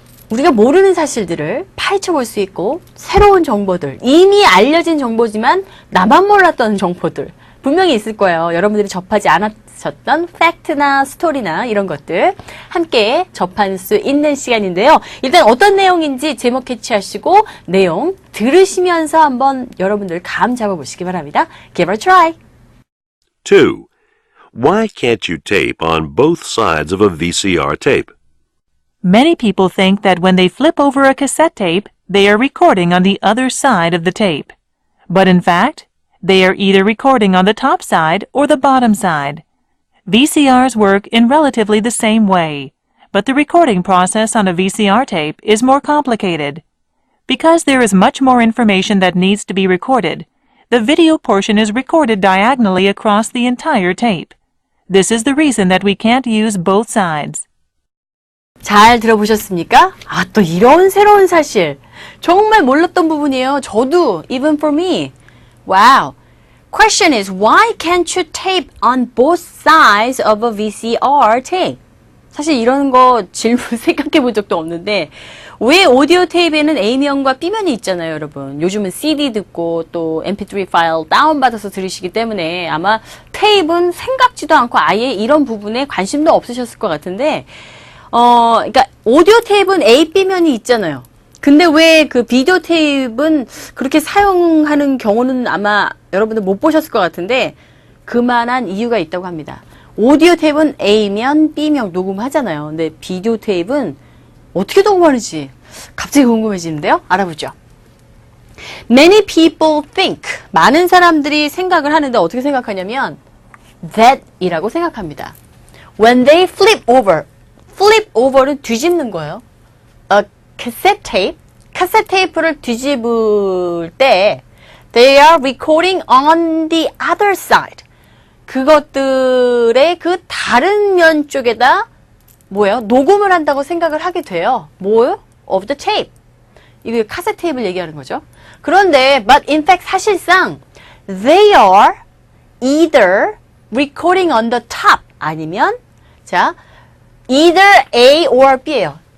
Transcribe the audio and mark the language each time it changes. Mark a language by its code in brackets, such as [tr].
[ko] 우리가 모르는 사실들을 파헤쳐 볼 수 있고 새로운 정보들, 이미 알려진 정보지만 나만 몰랐던 정보들 분명히 있을 거예요. 여러분들이 접하지 않았을 들으셨던 팩트나 스토리나 이런 것들 함께 접할 수 있는 시간인데요. 일단 어떤 내용인지 제목 캐치하시고 내용 들으시면서 한번 여러분들 감 잡아보시기 바랍니다. [en] Give it a try. 2. Why can't you tape on both sides of a VCR tape? Many people think that when they flip over a cassette tape, they are recording on the other side of the tape. But in fact, they are either recording on the top side or the bottom side. VCRs work in relatively the same way, but the recording process on a VCR tape is more complicated. Because there is much more information that needs to be recorded, the video portion is recorded diagonally across the entire tape. This is the reason that we can't use both sides. [ko] 잘 들어보셨습니까? 아, 또 이런 새로운 사실. 정말 몰랐던 부분이에요. 저도, [en] even for me. Wow. Question is, why can't you tape on both sides of a VCR tape? [ko] 사실 이런 거 질문 생각해 본 적도 없는데, 왜 오디오 테이프에는 A면과 B면이 있잖아요, 여러분. 요즘은 CD 듣고 또 MP3 파일 다운받아서 들으시기 때문에 아마 테이프는 생각지도 않고 아예 이런 부분에 관심도 없으셨을 것 같은데, 그러니까 오디오 테이프는 A, B면이 있잖아요. 근데 왜 그 비디오 테이프는 그렇게 사용하는 경우는 아마 여러분들 못 보셨을 것 같은데 그만한 이유가 있다고 합니다. 오디오 테이프는 A면, B면 녹음하잖아요. 근데 비디오 테이프는 어떻게 녹음하는지 갑자기 궁금해지는데요. 알아보죠. [en] Many people think, [ko] 많은 사람들이 생각을 하는데 어떻게 생각하냐면 that 이라고 생각합니다. [en] When they flip over는 [ko] 뒤집는 거예요. [en] A cassette tape, [ko] 카세트 테이프를 뒤집을 때 [en] they are recording on the other side. [ko] 그것들의 그 다른 면 쪽에다 뭐예요? 녹음을 한다고 생각을 하게 돼요. 뭐예요? [en] Of the tape. [ko] 이게 카세트 테이프를 얘기하는 거죠. 그런데 [en] but in fact [ko] 사실상 [en] they are either recording on the top [ko] 아니면 자 [en] either A or B예요.